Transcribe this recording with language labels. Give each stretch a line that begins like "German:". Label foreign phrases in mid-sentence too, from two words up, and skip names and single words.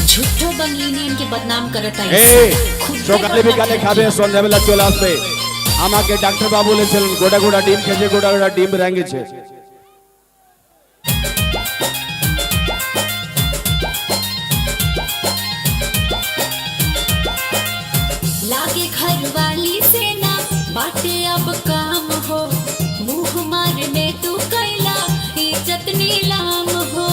Bhojpuri: झूठो बंगलिनियन के बदनाम करता है।
Bangla: সকালে বিকালে খাবে সন্ধ্যাবেলা চলে আসবে আমাকে ডাক্তার বাবু বলেছিলেন গোটা গোটা ডিম খেয়েছে গোটা গোটা ডিম রাঙিয়েছে।
Bhojpuri: लागे घर वाली से ना बाटे अब काम हो, मुंह मारने तू कैला इज्जत नीलाम हो।